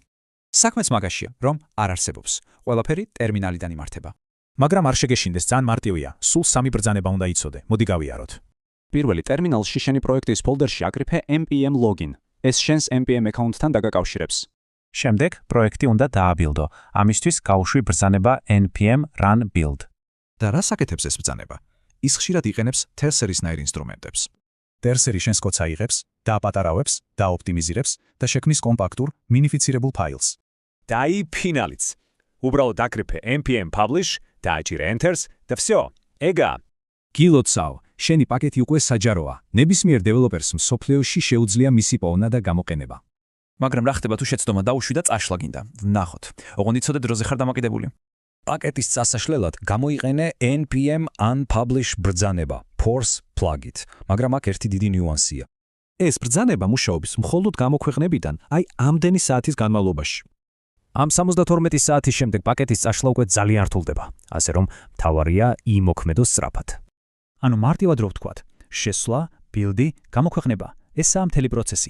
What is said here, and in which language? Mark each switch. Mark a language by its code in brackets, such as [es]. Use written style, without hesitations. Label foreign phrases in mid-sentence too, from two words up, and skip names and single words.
[ka] საქმეც მაგაშია, რომ არ არსებობს. ყველაფერი ტერმინალიდან იმართება. მაგრამ არ შეგეშინდეს, ძალიან მარტივია. სულ 3 ბრძანება უნდა იცოდე. მოდი გავიაროთ. პირველი ტერმინალში შენი პროექტის ფოლდერში აკრიფე npm login. ეს შენს npm აკაუნტთან დაგაკავშირებს. შემდეგ პროექტი უნდა დააბილდო. ამისთვის გავუშვი ბრძანება npm run build. და რა საკეთებს ეს ბრძანება? ის ხშირად იყენებს terserisnair ინსტრუმენტებს. Terseri შენს კოდს აიღებს, დააპატარავებს, დაოპტიმიზირებს და შექმნის კომპაქტურ, მინიფიცირებულ ფაილს. დაიფინალიც. უბრალოდ აკრიფე npm publish და აჭირე enters და всё. ეგა. გილოცავ, შენი პაკეტი უკვე საჯაროა. ნებისმიერ დეველოპერს მსოფლიოში შეუძლია მისი პოვნა და გამოყენება. მაგრამ რა ხდება თუ შეცდომა დაუშვი და წაშლა გინდა? ვნახოთ. ოღონდ იცოდე დროზე ხარ დამაკიდებული. პაკეტის წასაშლელად გამოიყენე npm unpublish ბრძანება [en] force plugin, [ka] მაგრამ აქ ერთი დიდი ნიუანსია. ეს ბრძანება მუშაობს მხოლოდ გამოქვეყნებიდან, აი ამდენი საათის განმავლობაში. ამ 72 საათის შემდეგ პაკეტის წაშლა უკვე ძალიან რთულდება, ასე რომ მთავარია იმოქმედოს სწრაფად. ანუ მარტივად რო ვთქვათ, შესვლა, ბილდი, გამოქვეყნება, ესაა მთელი პროცესი.